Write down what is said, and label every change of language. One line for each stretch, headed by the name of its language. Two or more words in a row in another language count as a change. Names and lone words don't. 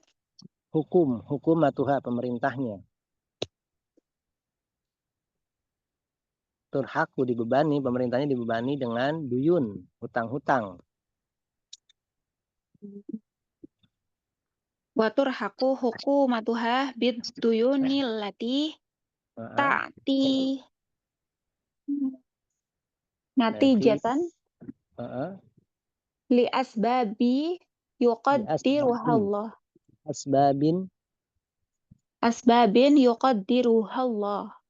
Indonesian: Hukumatuha, pemerintahnya. Turhaku dibebani, pemerintahnya dibebani dengan duyun, hutang-hutang.
Arabic: وترهق حكومتها بالديون التي تأتي نتيجة لأسباب يقدرها الله. أسباب يقدرها الله.